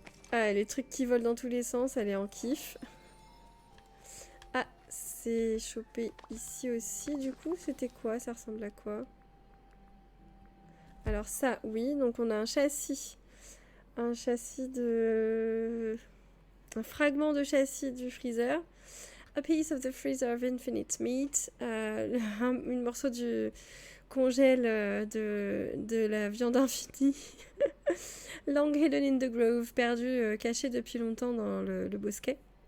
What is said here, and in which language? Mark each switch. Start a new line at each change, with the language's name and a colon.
French: Ah, les trucs qui volent dans tous les sens, elle est en kiff. Ah, c'est chopé ici aussi, du coup. C'était quoi? Ça ressemble à quoi? Alors ça, oui. Donc on a un châssis. Un châssis de... Un fragment de châssis du freezer.
English: A piece of the freezer of infinite meat.
French: Un morceau du congèle de la viande infinie.
English: Long hidden in the grove,
French: perdu, caché depuis longtemps dans le bosquet.